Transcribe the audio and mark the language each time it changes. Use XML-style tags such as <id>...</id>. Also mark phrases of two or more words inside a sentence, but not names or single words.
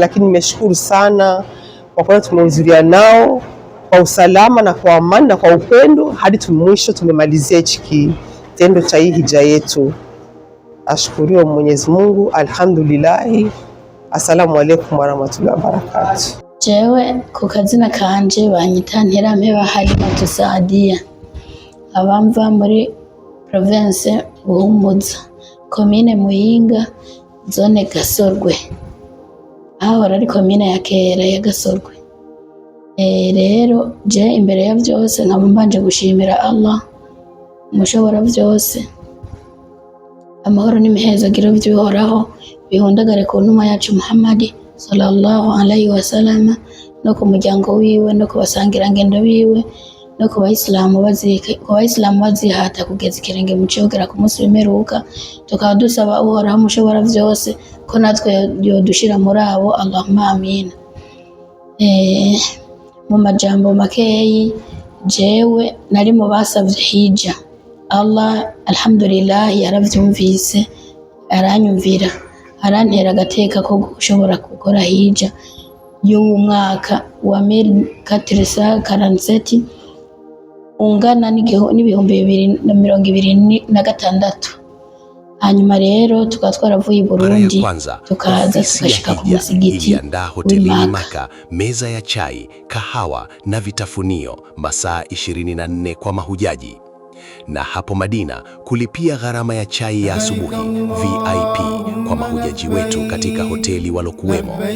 <sw>Lakini nimeshukuru sana kwa kuwa tumehudhuria nao kwa usalama na kwa amani na kwa upendo hadi mwisho tumemalizia hichi kitendo cha hii hija yetu. Ashukuriwe Mwenyezi Mungu, alhamdulillah.</sw> <ar>السلام عليكم ورحمة الله وبركاته.</ar> <rn>Jewe ku kazina kanje banyita Nterampeba Halimatu Saadia, abamva muri province Buhumuza, komine Muyinga, zone Gasorwe, aho ari komine ya kera ya Gasorwe. Rero je imbere ya byose nkaba mbanje gushimira Allah umushobora byose, amahoro n'imihezagiro by'uhoraho bihundagare ku ntumwa yacu Muhammad</rn> <ar>صلى الله عليه وسلم,</ar> <rn>no ku muryango wiwe, no ku basangirangendo biwe, no ku Bayisilamu bazihata kugeza ikirenge mu cogera ku munsi w'imperuka. Tukaba dusaba Uhoraho mushobora vyose ko natwe yodushira muri abo,</rn> <ar>اللهم آمين.</ar> <rn>Mu majambo makeyi, jewe nari mu basavye hija.</rn> <ar>الله الحمد لله</ar> <rn>yaravyumvise, aranyumvira, arantera agateka ko gushobora gukora hija y'uwo mwaka wa 1447 ungana n'ibihumbi 2026. Hanyuma rero tukaba twaravuye i Burundi tukaza tukashika ku msikiti</rn> <sw>iliandaa hotelini Maka meza ya chai, kahawa na vitafunio masaa 24 kwa mahujaji, na hapo Madina kulipia gharama ya chai ya asubuhi VIP kwa mahujaji wetu katika hoteli walokuwemo.</sw>